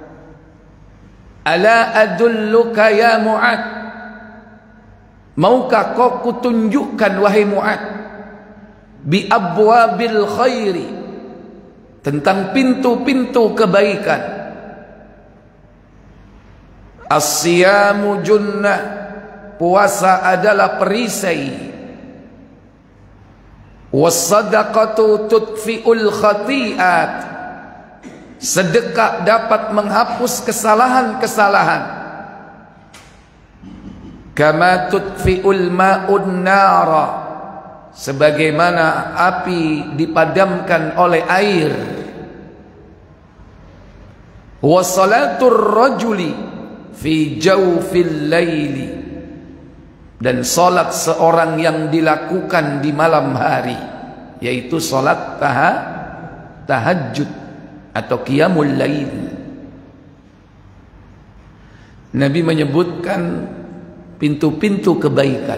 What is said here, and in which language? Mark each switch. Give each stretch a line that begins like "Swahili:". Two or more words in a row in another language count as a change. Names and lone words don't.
Arabic: ألا أدلك يا معاذ,
Indonesian: maukah kau kutunjukkan wahai Mu'adz,
Arabic: بأبواب الخير,
Indonesian: tentang pintu-pintu kebaikan.
Arabic: الصيام جنة,
Indonesian: puasa adalah perisai.
Arabic: والصدقة تطفئ الخطيئة,
Indonesian: sedekah dapat menghapus kesalahan-kesalahan.
Arabic: كما يطفئ الماء النار,
Indonesian: sebagaimana api dipadamkan oleh air.
Arabic: وصلاة الرجل في جوف الليل,
Indonesian: dan salat seorang yang dilakukan di malam hari, yaitu salat tahajud atau
Arabic: قيام الليل.
Indonesian: Nabi menyebutkan pintu-pintu kebaikan.